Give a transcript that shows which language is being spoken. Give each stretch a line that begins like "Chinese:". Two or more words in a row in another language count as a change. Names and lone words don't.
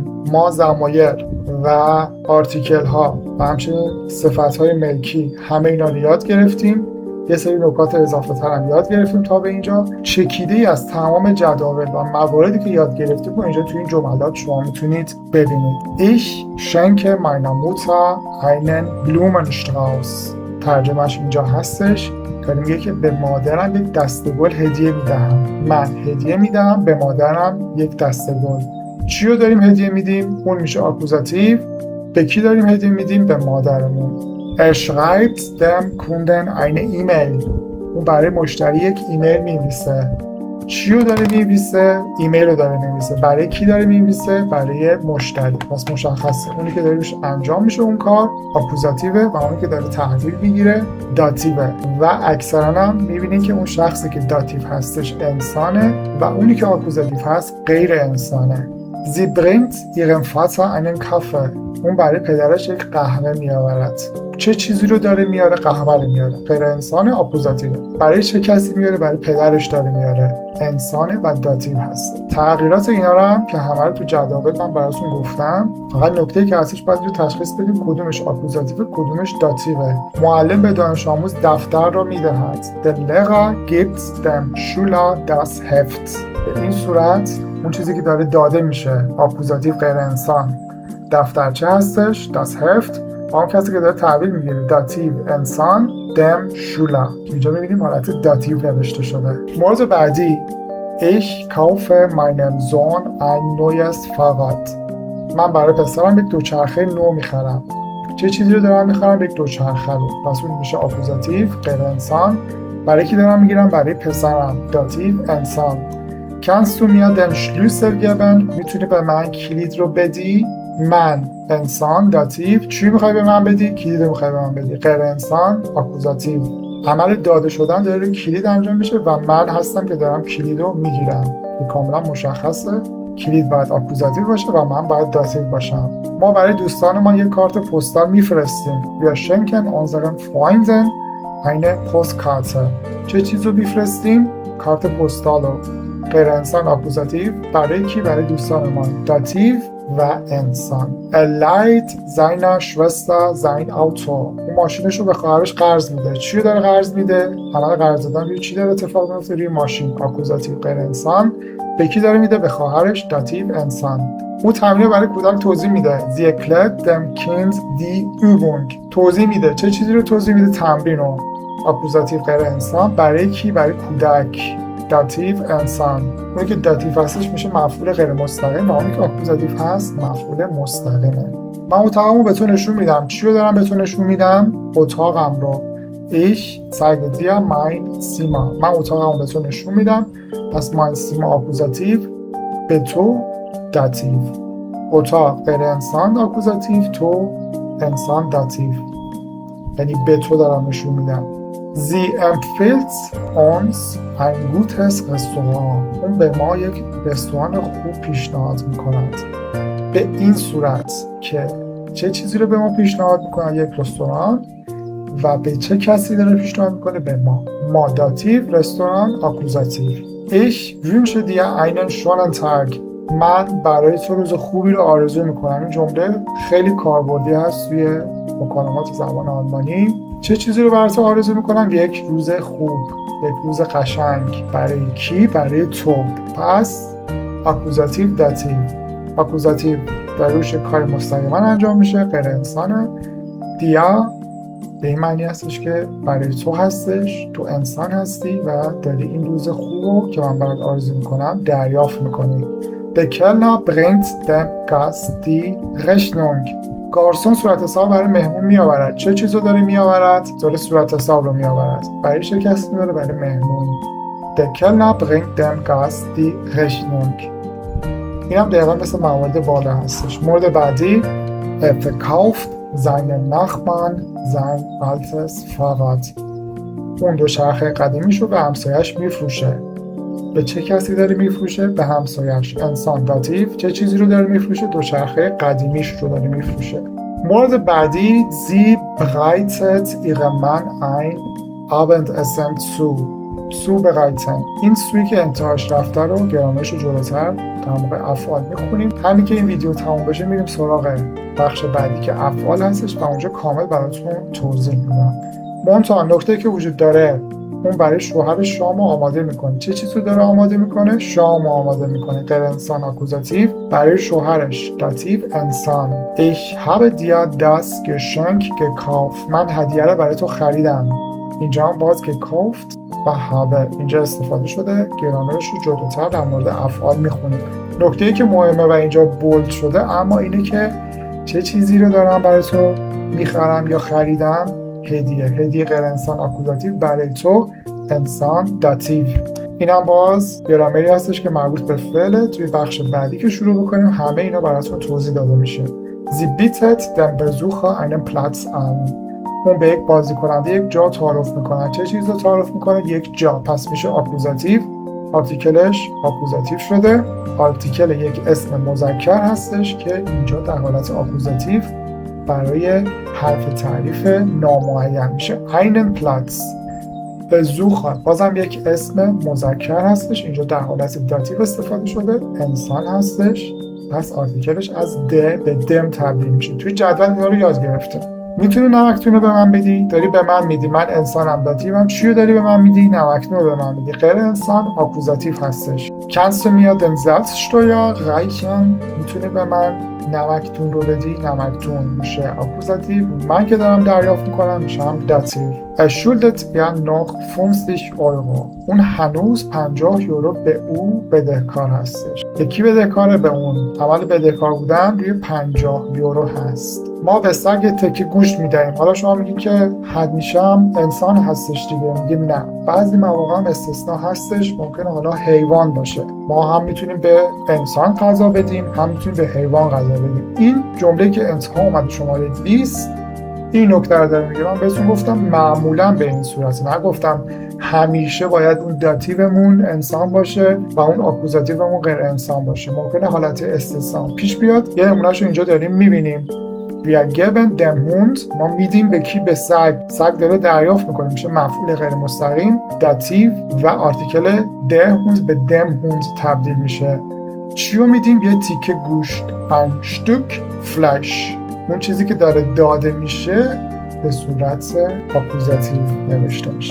Persian: ما ضمایر و آرتیکل ها و همچنین صفت‌های ملکی همه اینا رو یاد گرفتیم. یه سری نکات اضافه تر هم یاد گرفتیم تا به اینجا. چکیده‌ای از تمام جداول و مواردی که یاد گرفتیم رو اینجا توی این جملات شما میتونید ببینید.
German: Ich schenke meiner Mutter einen Blumenstrauß.
Persian: ترجمهش اینجا هستش. داره میگه که به مادرم یک دسته گل هدیه میدهم. من هدیه میدم به مادرم یک دسته گل. چی رو داریم هدیه میدیم؟ اون میشه آکوزاتیو. به کی داریم هدیه میدیم؟ به مادرمون.
German: Er schreibt dem Kunden eine E-Mail.
Persian: اون برای مشتری یک ایمیل می‌نویسه. چی رو داره می‌نویسه؟ ایمیل رو داره می‌نویسه. برای کی داره می‌نویسه؟ برای مشتری. پس مشخصه اونی که داره انجام میشه اون کار آکوزاتیوه و اونی که داره تحویل میگیره داتیوه. و اکثرا هم می‌بینید که اون شخصی که داتیو هستش انسانه و اونی که آکوزاتیو هست غیر انسانه.
German: Sie bringt ihrem Vater einen Kaffee.
Persian: اون برای پدرش یک قهوه میآورد. چه چیزی رو داره میاره؟ قهوه رو میاره. غیر انسان آکوزاتیو. برای چه کسی میاره؟ برای پدرش داره میاره. انسانه و داتیو هست. تغییرات اینا رو هم که همه رو تو جداول من براتون گفتم. فقط نکته‌ای که هستش باید رو تشخیص بدیم کدومش آکوزاتیو کدومش داتیوه. معلم به دانش آموز دفتر رو میدهد.
German: Der Lehrer gibt dem Schüler das Heft.
Persian: به این صورت اون چیزی که داره داده میشه آکوزاتیو غیر انسان دفترچه هستش
German: das Heft.
Persian: اون کسی که داره تحویل میگیره داتیو انسان
German: dem Schüler.
Persian: اینجا میبینیم حالت داتیو نوشته شده. مورد بعدی
German: Ich kaufe meinem Sohn ein neues Fahrrad.
Persian: من برای پسرم یک دوچرخه نو میخرم. چه چیزی رو دارم میخرم؟ یک دوچرخه رو. پس اون میشه آکوزاتیو غیر انسان. برای کی دارم میگیرم؟ برای پسرم داتیو انسان.
German: Kannst du mir den Schlüssel geben?
Persian: میتونی به من کلید رو بدی؟ من انسان داتیو. چی میخوای به من بدی؟ کلید رو میخوای به من بدی. غیر انسان آکوزاتیو. عمل داده شدن داره روی کلید انجام میشه و من هستم که دارم کلید رو میگیرم. این کاملا مشخصه. کلید باید آکوزاتیو باشه و من باید داتیو باشم. ما برای دوستان ما یک کارت پستال میفرستیم.
German: Wir schenken unseren Freunden eine Postkarte.
Persian: چه چیز رو میفرستیم؟ کارت پستال رو. غیر انسان آکوزاتیو. برای کی؟ برای دوستان ما داتیو و انسان.
German: Leiht seiner Schwester sein Auto.
Persian: اون ماشینش رو به خواهرش قرض میده. چی رو داره قرض میده؟ عمل قرض دادن روی چی داره اتفاق میفته؟ روی ماشین. آکوزاتیو غیر انسان. به کی داره میده؟ به خواهرش داتیو انسان. اون تمرین برای کودک توضیح میده.
German: Sie erklärt dem Kind die Übung.
Persian: توضیح میده. چه چیزی رو توضیح میده؟ تمرین رو. آکوزاتیو غیر انسان. برای کی؟ برای کودک. داتیو انسان. اونی که داتیو هستش میشه مفعول غیر مستقیم و اونی که آکوزاتیو هست مفعول مستقیمه. من اتاقمو به تو نشون میدم. چی رو دارم به تو نشون میدم؟ اتاقم رو.
German: Ich zeige dir mein Zimmer.
Persian: من اتاقمو به تو نشون میدم. پس
German: mein Zimmer
Persian: آکوزاتیو، به تو داتیو. اتاق غیر انسان آکوزاتیو، تو انسان داتیو. یعنی به تو دارم نشون میدم.
German: Sie empfiehlt uns ein gutes Restaurant.
Persian: اون به ما یک رستوران خوب پیشنهاد میکند. به این صورت که چه چیزی رو به ما پیشنهاد میکنه؟ یک رستوران. و به چه کسی داره پیشنهاد میکنه؟ به ما. ما داتیو، رستوران آکوزاتیو.
German: Ich wünsche dir einen schönen Tag.
Persian: من برای تو روز خوبی رو آرزو میکنم. این جمله خیلی کاربردی هست توی مکالمات زبان آلمانی. چه چیزی رو برای تو آرزو میکنم؟ یک روز خوب، یک روز قشنگ. برای کی؟ برای تو. پس آکوزاتیو داتیو. آکوزاتیو در روش کار مستقیما انجام میشه، غیر انسانه. دیا به این معنی هستش که برای تو هستش، تو انسان هستی و داری این روز خوب رو که من برات آرزو میکنم دریافت میکنی.
German: Der Kellner bringt dem Gast die Rechnung.
Persian: گارسون صورت حساب برای مهمون میآورد. چه چیزو داره میآورد؟ داره صورت حساب رو میآورد. برای چه کسی میاره؟ برای مهمون.
German: Der Kellner bringt dem Gast die Rechnung.
Persian: این هم دقیقا مثل موارد بالا هستش. مورد بعدی
German: verkauft seinen Nachbarn sein altes Fahrrad.
Persian: اون دوچرخه قدیمیشو به همسایه‌اش میفروشه. به چه کسی داره میفروشه؟ به همسایه‌اش. انسان داتیو. چه چیزی رو داره میفروشه؟ دوچرخه قدیمیش رو داره میفروشه. مورد بعدی
German: Sie bereitet ihrem Mann ein Abendessen zu bereiten.
Persian: این سویی که انتهاش رفته رو گرامرش رو جلوتر در موقع افعال میخونیم. همین که این ویدیو تموم بشه میریم سراغ بخش بعدی که افعال هستش و اونجا کامل براتون توضیح میدم. منتها نکته‌ای که وجود داره، اون برای شوهرش شام آماده میکنه. چه چیزی داره آماده میکنه؟ شام آماده میکنه. غیر انسان آکوزاتیو. برای شوهرش داتیو انسان.
German: Ich habe dir das Geschenk gekauft.
Persian: من هدیه رو برای تو خریدم. اینجا هم باز gekauft و habe اینجا استفاده شده. گرامرش رو جلوتر در مورد افعال میخونیم. نکته‌ای که مهمه و اینجا بولد شده اما اینه که چه چیزی رو دارم برای تو میخرم یا خریدم؟ هدیه غیر انسان آکوزاتیو. برای تو انسان داتیو. اینم باز گرامری هستش که مربوط به فعله. توی بخش بعدی که شروع بکنیم همه اینا براتون توضیح داده میشه.
German: Sie bietet dem Besucher einen Platz an.
Persian: اون به یک بازی کننده یک جا تعارف میکنه. چه چیز رو تعارف میکنه؟ یک جا. پس میشه آکوزاتیو. آرتیکلش آکوزاتیو شده. آرتیکل یک اسم مذکر هستش که اینجا در حالت آکوزاتیو برای حرف تعریف نامعین میشه.
German: einen Platz.
Persian: Besucher بازم یک اسم مذکر هستش، اینجا در حالت داتیو استفاده شده، انسان هستش، پس آرتیکلش از د به دم تبدیل میشه. توی جدول اینا رو یاد گرفتیم. میتونی نمکتون رو به من بدی؟ داری به من میدی، من انسانم داتیوم. چی رو داری به من میدی؟ نمکتون رو به من میدی. غیر انسان آکوزاتیو هستش.
German: Kannst du mir den Salzsteuer reichen؟
Persian: میتونی به من نمکتون رو بدی؟ نمکتون میشه آکوزاتیو. من که دارم دریافت میکنم میشم داتیو.
German: Er schuldet ja noch 50 Euro.
Persian: اون هنوز 50 یورو به او بدهکار هستش. یکی بدهکاره به اون. عمل بدهکار بودن روی 50 یورو هست. ما به سگ تکه گوشت میدهیم. حالا شما میگید که همیشه هم انسان هستش دیگه. میگیم نه. بعضی مواقع هم استثناء هستش. ممکنه حالا حیوان باشه. ما هم میتونیم به انسان غذا بدیم، هم میتونیم به حیوان غذا بدیم. این جمله که انتها اومده شماره 20 این نکته رو داره میگه. من بهتون گفتم معمولا به این صورت، نگفتم همیشه باید اون داتیومون انسان باشه و اون آکوزاتیومون غیر انسان باشه. ممکنه حالت استثنا پیش بیاد. یه نمونهشو اینجا داریم میبینیم.
German: Wir geben dem Hund.
Persian: ما میدیم به کی؟ به سگ. سگ داره دریافت میکنه، میشه مفعول غیر مستقیم داتیو و آرتیکل
German: der Hund
Persian: به
German: dem Hund
Persian: تبدیل میشه. چی رو میدیم؟ یه تیکه گوشت.
German: ein Stück Fleisch.
Persian: اون چیزی که داره داده میشه به صورت آکوزاتیو نوشته میشه.